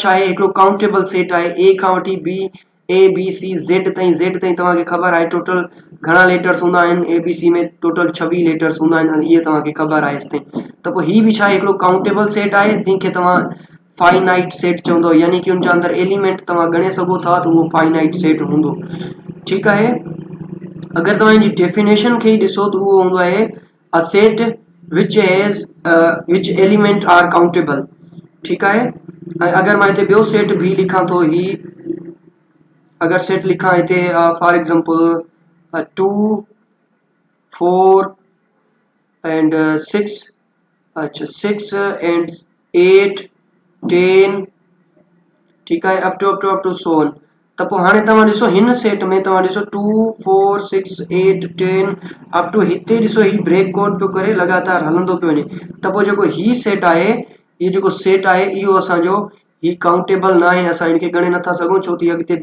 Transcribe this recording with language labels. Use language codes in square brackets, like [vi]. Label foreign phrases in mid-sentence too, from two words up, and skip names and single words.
[sd] छा आहे हिकिड़ो [en] countable set [sd] आहे A खां वठी B A B C Z ताईं तव्हांखे ख़बर आहे टोटल घणा लेटर्स हूंदा आहिनि ABC में [en] total 26 letters [sd] हूंदा आहिनि इहे तव्हांखे ख़बर आहे तेसिताईं त पोइ ही बि छा आहे हिकिड़ो [en] countable set [sd] आहे जंहिंखे तव्हां [en] finite set [sd] चवंदो यानी कि उनजे अंदरि एलिमेंट तव्हां ॻणे सघो था त उहो [en] finite set [sd] हूंदो ठीकु आहे अगर तव्हां इनजी डेफिनेशन खे ॾिसो त उहो हूंदो आहे [en] a set which element are countable [sd] ठीक आहे अगर मां हिते ॿियो सेट भी लिखां थो ही अगर सेट लिखां हिते [en] for example 2 [sd] 4 and 6 अच्छा 6 and 8 10 ठीक आहे [en] up to so on [sd] त पोइ हाणे तव्हां ॾिसो हिन सेट में तव्हां ॾिसो 2 4 6 8 10 [en] up to [sd] हिते ॾिसो ही [en] break code [sd] पियो करे लगातार हलंदो पियो वञे त पोइ जेको ही सेट आहे ये जेको सेट आहे इहो असांजो ही काउंटेबल न आहे असां इनखे ॻणे नथा सघूं छो त अॻिते